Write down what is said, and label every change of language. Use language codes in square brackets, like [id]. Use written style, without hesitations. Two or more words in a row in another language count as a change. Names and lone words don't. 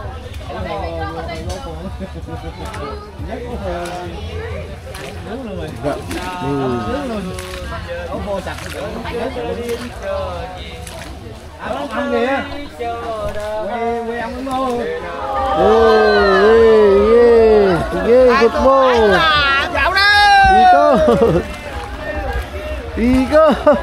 [vi] Ăn kìa. Quay ăn đúng không? [tl] Sige, ikot mo. [vi] Dạo đó. [tl] Ikot. Ikot.